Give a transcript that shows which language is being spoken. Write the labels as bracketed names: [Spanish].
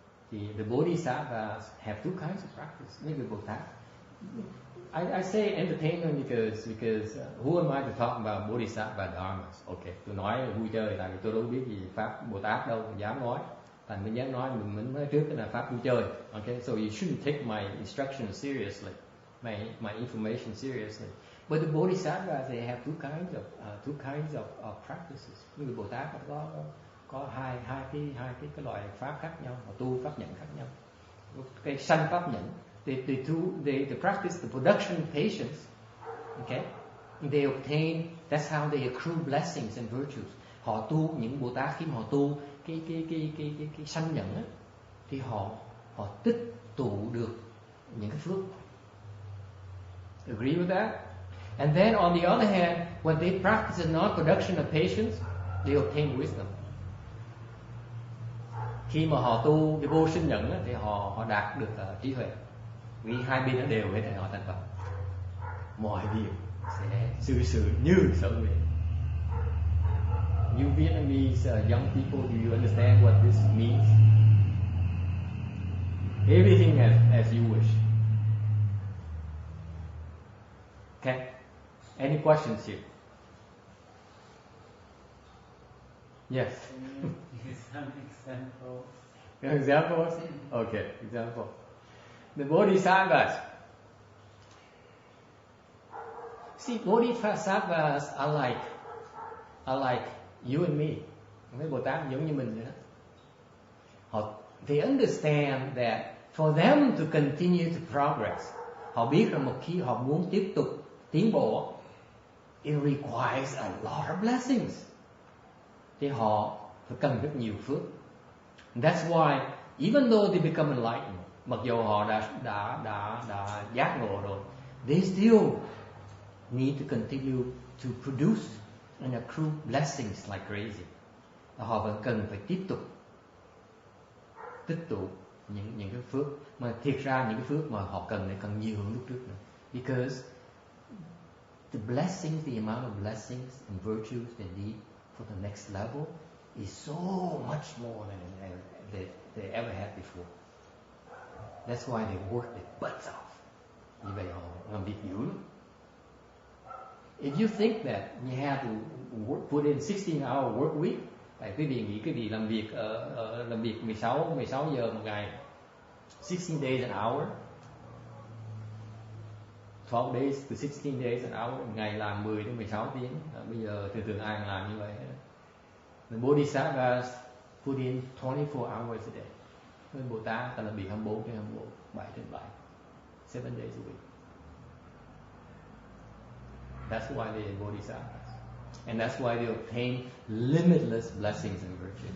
[English] Thì the Bodhisattvas have two kinds of practice. [Vietnamese] Mấy người Bồ Tát. [English] I say entertainment because who am I to talk about Bodhisattva dharmas? [Vietnamese] Okay, tôi nói là vui chơi, tại vì tôi đâu biết gì pháp Bồ Tát đâu, mình dám nói. Tại mình dám nói, mình nói trước cái là pháp vui chơi. [English] Okay, so you shouldn't take my instruction seriously, my information seriously. But the Bodhisattvas, they have two kinds of practices. [Vietnamese] Những người Bồ Tát có hai cái loại pháp khác nhau, họ tu pháp nhẫn khác nhau. Cái sanh pháp nhẫn, [English] they practice the production of patience. Okay, they obtain. That's how they accrue blessings and virtues. [Vietnamese] Họ tu, những Bồ Tát khi mà họ tu cái sanh nhẫn á, thì họ tích tụ được những cái phước. [English] Agree with that? And then on the other hand, when they practice the non-production of patience, they obtain wisdom. [Vietnamese] Khi mà họ tu cái vô sinh nhẫn á, thì họ đạt được trí huệ. Vì hai bên nó đều hết thì họ thành Phật. Mọi việc sẽ xử sự như sở nguyện. [English] You Vietnamese young people, do you understand what this means? Everything as you wish. Okay. Any questions here? Yes. Some examples. Examples? Okay, example. The Bodhisattvas. See, Bodhisattvas are like you and me. [Vietnamese] Mấy Bồ Tát giống như mình vậy đó. [English] They understand that for them to continue to progress, [Vietnamese] họ biết rằng một khi họ muốn tiếp tục tiến bộ, [English] it requires a lot of blessings. [Vietnamese] Thì họ phải cần rất nhiều phước. [English] That's why even though they become enlightened, [Vietnamese] mặc dù họ đã giác ngộ rồi, [English] they still need to continue to produce and accrue blessings like crazy. [Vietnamese] Họ vẫn cần phải tiếp tục tích tụ những cái phước, mà thiệt ra những cái phước mà họ cần này cần nhiều hơn lúc trước nữa. [English] Because the blessings, the amount of blessings and virtues they need for the next level is so much more than they ever had before. That's why they work their butts off. [Vietnamese] Như vậy họ làm việc dữ lắm. [English] If you think that you have to put in 16-hour work week, [Vietnamese] tại quý vị nghĩ quý vị làm việc 16 giờ một ngày, [English] 16 days an hour, [Vietnamese] 12 days to 16 days an hour, một ngày làm 10 đến 16 tiếng. Bây giờ thường ai làm như vậy. [English] The Bodhisattvas put in 24 hours a day. [Vietnamese] Nên Bồ Tát ta làm việc 24 trên 24, 7 trên 7, [English] 7 days a week. That's why they are Bodhisattvas. And that's why they obtain limitless blessings and virtues.